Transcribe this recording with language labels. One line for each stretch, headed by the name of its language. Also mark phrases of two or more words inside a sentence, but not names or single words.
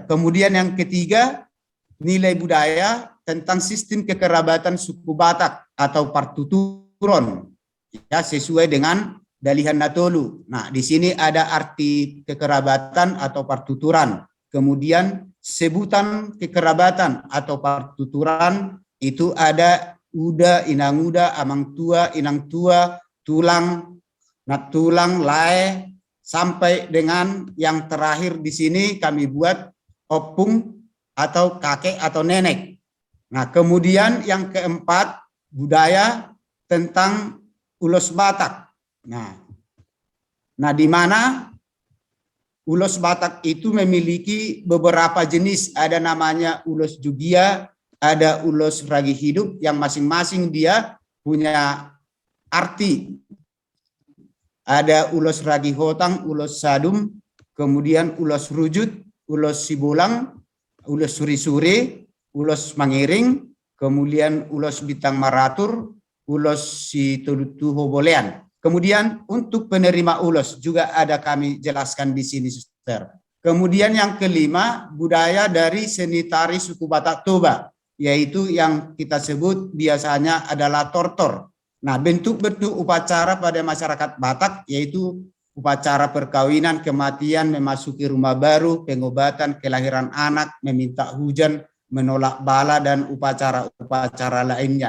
Indonesian: Kemudian yang ketiga, nilai budaya tentang sistem kekerabatan suku Batak atau partuturon, ya, sesuai dengan
Batak Toba: dalihan natolu.
Indonesian: Nah, di sini ada arti kekerabatan atau partuturan. Kemudian sebutan kekerabatan atau partuturan itu ada
Batak Toba: uda, inang uda, amang tua, inang tua, tulang, natulang, lae,
Indonesian: sampai dengan yang terakhir di sini kami buat opung atau kakek atau nenek. Nah, kemudian yang keempat, budaya tentang ulos Batak. Nah, di mana ulos Batak itu memiliki beberapa jenis. Ada namanya ulos Jugia, ada ulos ragi hidup yang masing-masing dia punya arti. Ada ulos ragi hotang, ulos sadum, kemudian ulos rujut, ulos sibolang, ulos suri-suri, ulos mangiring, kemudian ulos bintang maratur, ulos si tulutu hobolean. Kemudian untuk penerima ulos juga ada kami jelaskan di sini, Suster. Kemudian yang kelima, budaya dari seni tari suku Batak Toba, yaitu yang kita sebut biasanya adalah tortor. Nah, bentuk-bentuk upacara pada masyarakat Batak yaitu upacara perkawinan, kematian, memasuki rumah baru, pengobatan, kelahiran anak, meminta hujan, menolak bala, dan upacara-upacara lainnya.